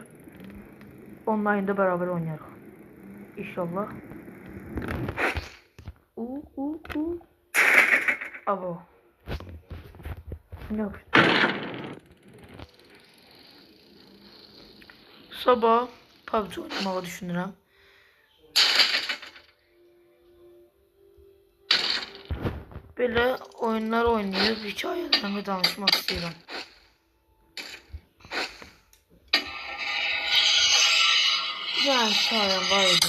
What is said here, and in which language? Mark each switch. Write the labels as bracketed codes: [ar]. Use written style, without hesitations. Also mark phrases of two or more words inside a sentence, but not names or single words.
[tr] Online'da beraber oynayalım. İnşallah. Abo. [az] Yok. Sabah PUBG oynamağı düşünürəm. Böyle oyunlar oynayıb hikayələrimi danışmaq istəyirəm. Yani hikayəm var idi.